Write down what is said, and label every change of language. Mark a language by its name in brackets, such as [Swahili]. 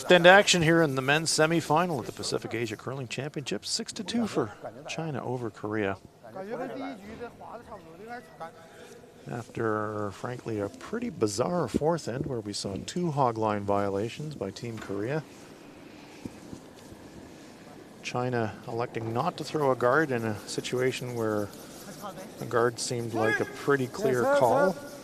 [English] Fifth end action here in the men's semifinal of the Pacific Asia Curling Championships. 6-2 for China over Korea. [Chinese] 感觉跟第一局这滑的差不多，应该是差。 [English] After, frankly, a pretty bizarre fourth end where we saw 2 hog line violations by Team Korea. China electing not to throw a guard in a situation where a guard seemed like a pretty clear call.